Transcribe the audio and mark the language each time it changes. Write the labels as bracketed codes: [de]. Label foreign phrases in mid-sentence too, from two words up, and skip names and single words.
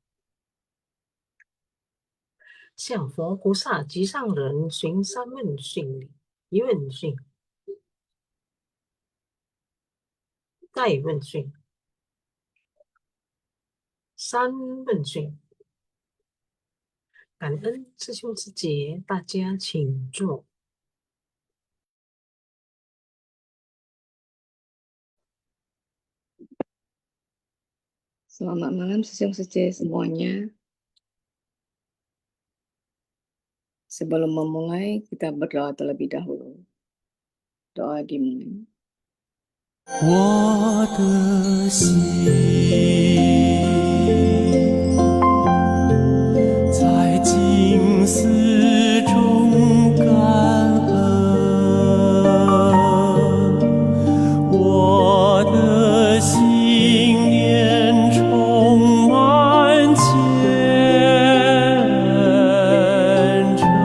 [zh] 向佛菩萨及上人寻三问讯礼，一问讯，再一问讯，三问讯。感恩师兄师姐，大家请坐。 [id] Selamat malam sesung-sece semuanya. Sebelum memulai, kita berdoa terlebih dahulu. Doa dimulai. [zh] 我的心在静思中感恩，我的心念充满虔诚。